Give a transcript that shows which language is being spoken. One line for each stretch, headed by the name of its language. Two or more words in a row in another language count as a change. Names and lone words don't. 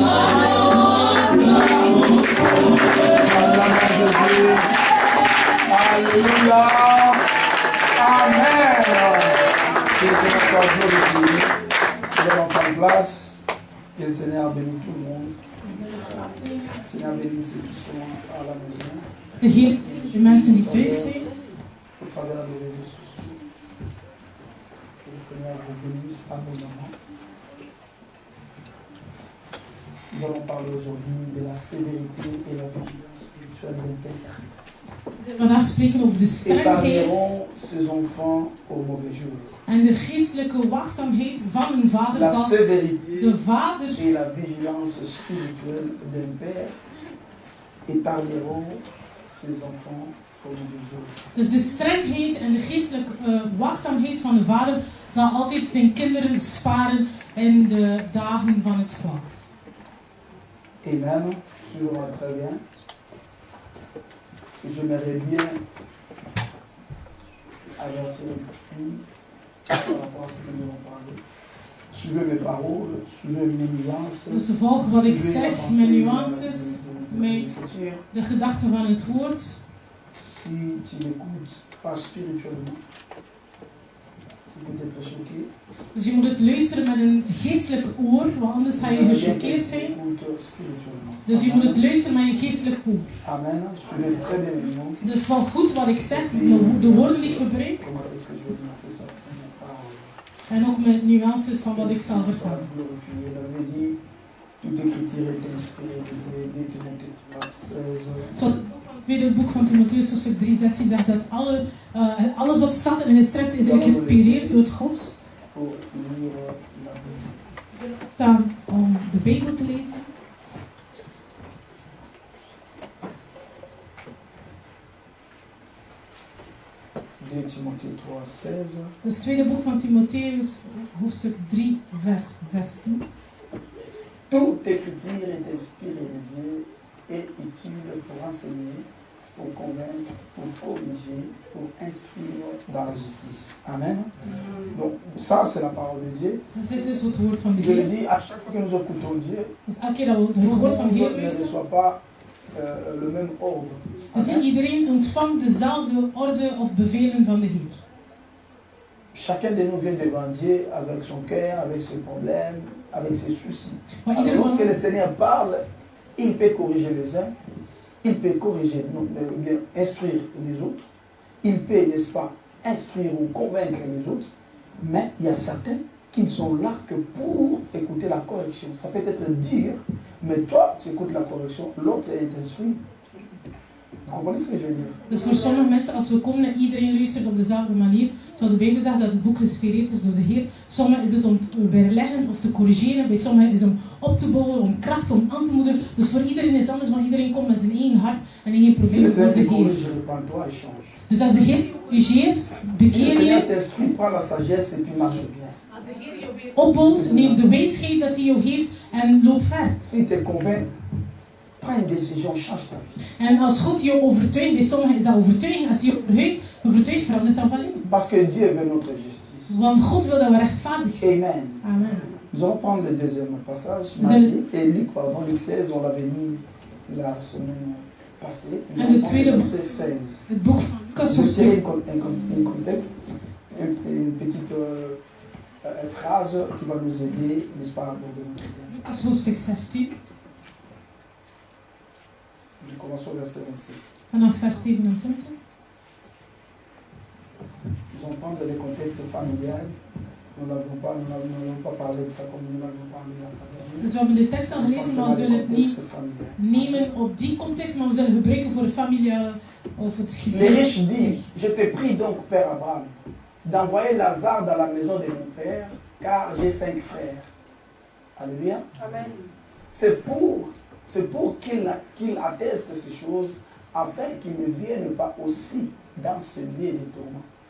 French: Alléluia. Amen. Que le Seigneur soit glorifié. Nous allons prendre place. Que le Seigneur bénisse tout le monde. Le Seigneur bénisse ceux qui sont à la maison.
Dutch: De Heer, de mensen die thuis zijn.
French: Au travers des réseaux sociaux. Que le Seigneur vous bénisse abondamment. Nous allons parler aujourd'hui de la sévérité et la vigilance spirituelle d'un père.
Dutch: Vandaag spreken we over de strengheid
French: ses enfants au mauvais jour.
Dutch: en de geestelijke waakzaamheid van een vader
French: La
Dutch: zal
French: sévérité
Dutch: de vader
French: et la vigilance spirituelle d'un père épargneront ses enfants au mauvais jour.
Dutch: Dus de strengheid en de geestelijke waakzaamheid van de vader zal altijd zijn kinderen sparen in de dagen van het kwaad.
French: Amen. Tu vois très bien. J'aimerais bien avertir l'Église par rapport à ce que nous allons parler. Suivez mes paroles, suivez mes nuances.
Dutch: Dus volg wat ik zeg, mijn nuances, met de gedachten van het woord.
French: Si tu n'écoutes pas spirituellement, tu peux être choqué.
Dutch: Dus je moet het luisteren met een geestelijk oor, want anders ga je gechoqueerd zijn. Dus je moet het luisteren met een geestelijk oor. Amen.
French: Suivez très bien mes mots.
Dutch: Dus volg goed wat ik zeg, de woorden die ik gebruik.
French: Comment est-ce que je vais lancer ça?
Dutch: En ook met nuances van wat ik zal vertellen.
French: Toute écriture est inspirée de Timothée 3:16.
Dutch: Zoals het tweede boek van Timotheus, hoofdstuk 3:16 zegt dat alles wat staat in de schrift is eigenlijk geïnspireerd door God. Staan om de Bijbel te lezen. Dus het tweede boek van Timotheus, hoofdstuk 3, vers 16.
French: Toute écriture est inspirée de Dieu et utile pour enseigner, pour convaincre, pour corriger, pour instruire dans la justice. Amen. Donc ça c'est la parole de Dieu.
Dutch: Dus dit is het woord van de
French: Je le
Dutch: Heer.
French: dis à chaque fois que nous écoutons Dieu.
Dutch: Dus elke keer dat we het woord van de Heer
French: ne
Dutch: luisteren.
French: reçoit pas le même ordre.
Dutch: Dus niet iedereen ontvangt dezelfde orde of bevelen van de Heer.
French: Chacun de nous vient devant Dieu avec son cœur, avec ses problèmes, avec ses soucis.
Dutch: Maar
French: Alors,
Dutch: iedereen
French: lorsque le Seigneur parle, il peut corriger les uns, il peut corriger, instruire les autres, il peut, n'est-ce pas, instruire ou convaincre les autres, Mais il y a certains qui ne sont là que pour écouter la correction. Ça peut être dur, mais toi, tu écoutes la correction, l'autre est instruit. Vous comprenez ce que je veux dire?
Dutch: Dus voor sommige mensen, als we komen en iedereen luistert op dezelfde manier, zou de Bijbel zeggen dat het boek geïnspireerd is door de Heer. Sommigen is het om te weerleggen of te corrigeren, bij sommigen is het om op te bouwen, om kracht, om aan te moedigen. Dus voor iedereen is het anders, want iedereen komt met zijn eigen hart en eigen probleem voor de Heer. Dus als de Heer je corrigeert, bekeer je. Als de Heer je weer opbouwt, neem de wijsheid dat hij jou geeft en loop ver.
French: Prends une décision, change ta vie.
Dutch: En als God je overtuigt, bij sommigen is dat overtuiging, als hij je overtuigt, verandert dat van leven.
French: Parce que Dieu veut notre justice.
Dutch: Want God wil dat we rechtvaardig zijn.
French: Amen. Amen. Nous allons prendre le deuxième passage, Matthieu et Luc, pardon, Luc 16, on l'avait mis la semaine passée. Nous allons prendre verset 16.
Dutch: Het boek van Lucas,
French: Je sais un contexte, une petite phrase qui va nous aider, n'est-ce pas, à aborder notre thème.
Dutch: Lucas hoofdstuk 16.
French: Nous commençons au verset 27.
Dutch: Vanaf vers 27.
French: Nous allons prendre des contextes familiales. Nous n'avons pas parlé de ça comme nous l'avons parlé à la
Dutch: Dus we hebben de tekst al gelezen, maar we zullen het niet nemen op die context, maar we zullen gebruiken voor de familie of het gezin.
French: Les riches disent, je te prie donc, Père Abraham, d'envoyer Lazare dans la maison de mon père, car j'ai 5 frères. Alléluia. Amen. C'est pour qu'il atteste ces choses, afin qu'ils ne viennent pas aussi dans ce lieu de tourment.